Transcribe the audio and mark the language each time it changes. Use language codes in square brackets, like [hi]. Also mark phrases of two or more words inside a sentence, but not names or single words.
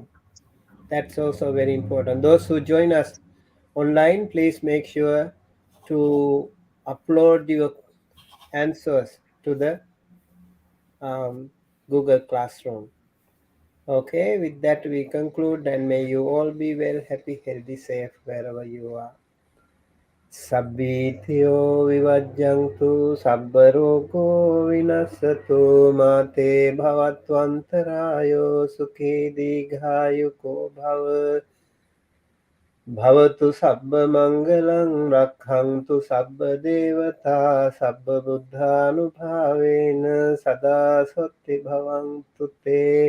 [en] That's also very important. Those who join us online, please make sure to upload your answers to the Google Classroom. Okay, with that we conclude, and may you all be well, happy, healthy, safe wherever you are. [pi] Sabbithiyo vivajjantu sabbarogo vinasatu mate bhavatvantarayo sukhi dighayuko bhavatu sabba mangalang rakhantu sabba devata sabba buddhanubhavena sada sati bhavantu te